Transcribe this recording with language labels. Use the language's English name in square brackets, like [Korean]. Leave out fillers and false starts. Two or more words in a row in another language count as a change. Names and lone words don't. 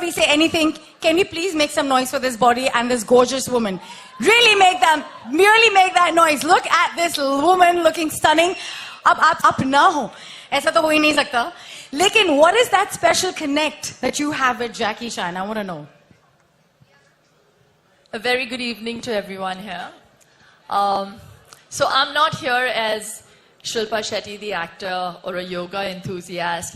[English] anything, can we please make some noise for this body and this gorgeous woman? Really make that noise. Look at this woman looking stunning. [Hindi] आप ना हो। ऐसा तो हो ही नहीं सकता. [English] Lekin, what is that special connect that you have with Jackie Chan? I want to know. A very good evening to everyone here. So I'm not here as Shilpa Shetty, the actor, or a yoga enthusiast.